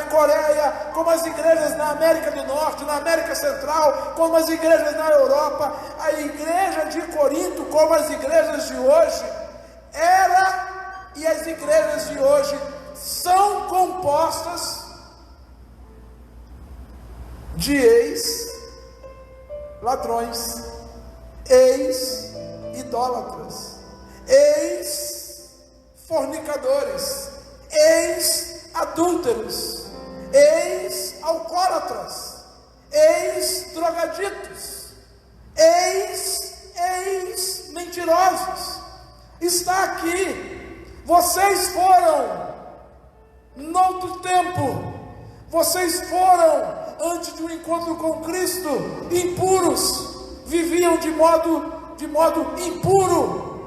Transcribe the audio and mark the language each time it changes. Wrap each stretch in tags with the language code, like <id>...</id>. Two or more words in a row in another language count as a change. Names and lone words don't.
<pt>Coreia, como as igrejas na América do Norte, na América Central, como as igrejas na Europa, a igreja de Corinto, como as igrejas de hoje, era, e as igrejas de hoje são compostas de ex-ladrões, ex-idólatras, ex-fornicadores, ex-adúlteros, ex-alcoólatras, ex-drogaditos, ex-mentirosos. Está aqui. Vocês foram, noutro tempo, vocês foram, antes de um encontro com Cristo, impuros, viviam de modo impuro.</pt>